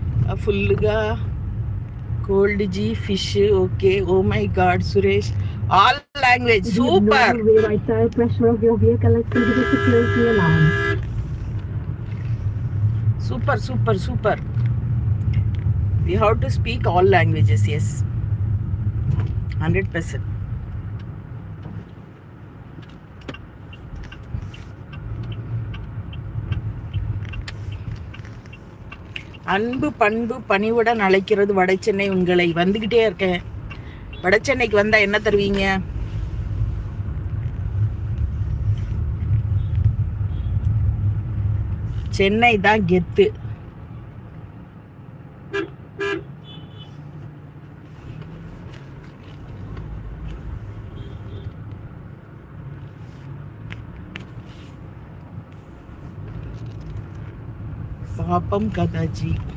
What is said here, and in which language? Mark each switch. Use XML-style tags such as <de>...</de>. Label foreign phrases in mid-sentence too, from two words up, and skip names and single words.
<te>ఫుల్గా కోల్డ్ జీ ఫిష్ ఓకే.</te> <en>oh my god Suresh, all language super. super super super. We have to speak all languages, yes, 100%.</en> <ta>அன்பு பண்பு பணிவுடன் அழைக்கிறது வடசென்னை உங்களை. வந்துக்கிட்டே இருக்கேன். வடசென்னைக்கு வந்தால் என்ன தருவீங்க? சென்னை தான் கெத்து.</ta> <te>పాపం కదాజీ.</te>